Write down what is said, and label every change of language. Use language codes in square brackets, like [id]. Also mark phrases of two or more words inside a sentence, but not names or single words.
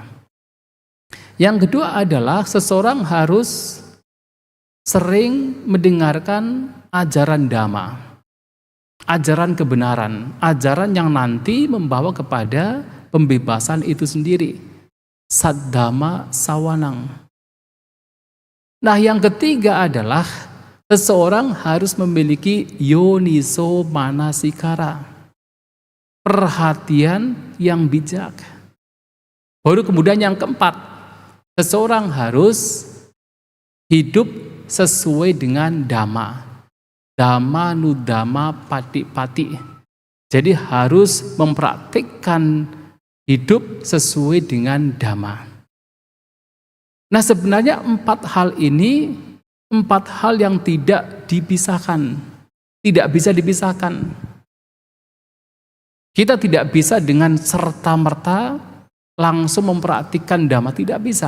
[id] Yang kedua adalah seseorang harus sering mendengarkan ajaran Dhamma, ajaran kebenaran, ajaran yang nanti membawa kepada pembebasan itu sendiri. [pi] Saddhamma sawanang. [id] Nah, yang ketiga adalah seseorang harus memiliki [pi] yoniso manasikara, [id] perhatian yang bijak. Baru kemudian yang keempat, seseorang harus hidup sesuai dengan dhamma. [pi] Dhamma nudhamma pati. [id] Jadi harus mempraktikkan hidup sesuai dengan dhamma. Nah, sebenarnya 4 hal ini 4 hal yang tidak dipisahkan, tidak bisa dipisahkan. Kita tidak bisa dengan serta-merta langsung mempraktikkan dhamma, tidak bisa.